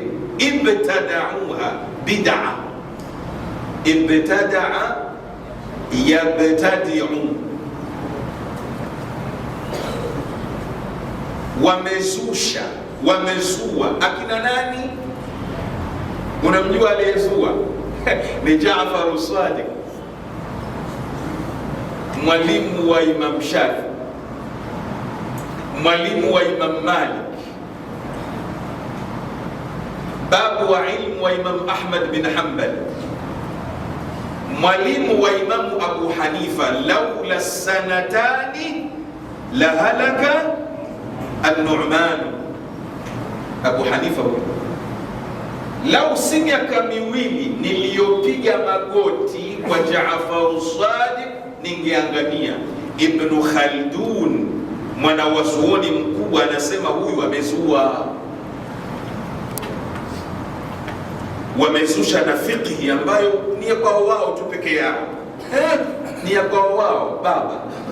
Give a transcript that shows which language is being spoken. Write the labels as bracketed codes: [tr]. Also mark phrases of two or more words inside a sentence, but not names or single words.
[ar] ابتدعوها، بدعة، ابتدع يبتدع, [sw] wamezusha, wamezua. Akina nani? Unamjua aliyezua? Ni Jaafar as-Sadiq, mwalimu wa Imam Shafi, mwalimu wa Imam Malik, babu wa ilmu wa Imam Ahmad bin Hanbal, mwalimu wa Imamu Abu Hanifa. [ar] لولا السنتان لهلك النعمان. [sw] Abu Hanifa, lau si miaka miwili niliyopiga magoti kwa Jaafar as-Sadiq ningeangamia. Ibn Khaldun, mwana wazuoni mkubwa, anasema huyu amezua, wamezusha na fiqhi ambayo ni kwa wao tu peke yao, ni kwa wao baba.